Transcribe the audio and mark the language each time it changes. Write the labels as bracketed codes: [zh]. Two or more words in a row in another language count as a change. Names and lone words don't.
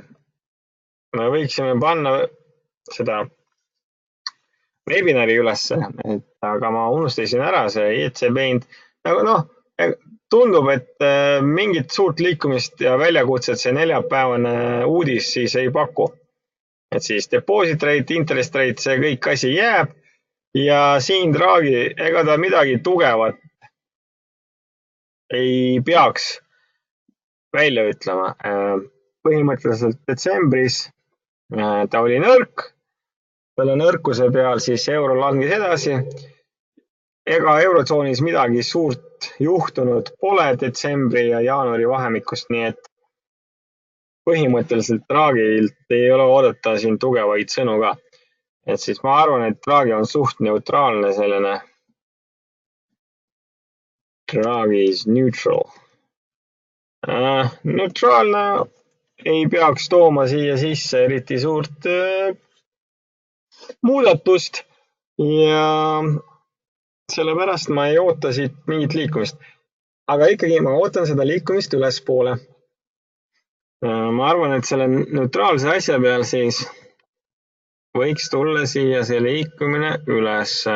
[et] Me võiksime panna seda webinari ülesse, aga ma unustasin ära see ECB hind. Tundub, et mingit suurt liikumist ja väljakutset see neljapäevane uudis siis ei paku. Et siis [en] deposit rate, interest rate, [et] see kõik asi jääb ja siin Draghi, ega ta midagi tugevat ei peaks välja ütlema. Põhimõtteliselt detsembris ta oli nõrk, selle nõrkuse peal siis euro langes edasi. Ega eurotsoonis midagi suurt juhtunud pole detsembri ja jaanuari vahemikust, nii et põhimõtteliselt Draghilt ei ole oodata siin tugevaid sõnu ka. Et siis ma arvan, et Draghi on suht neutraalne selline. [en] Draghi is neutral. [et] Neutraalne ei peaks tooma siia sisse eriti suurt muudatust ja sellepärast ma ei oota siit mingit liikumist. Aga ikkagi ma ootan seda liikumist ülespoole. Ma arvan, et selle neutraalse asja peal siis võiks tulla siia see liikumine üles.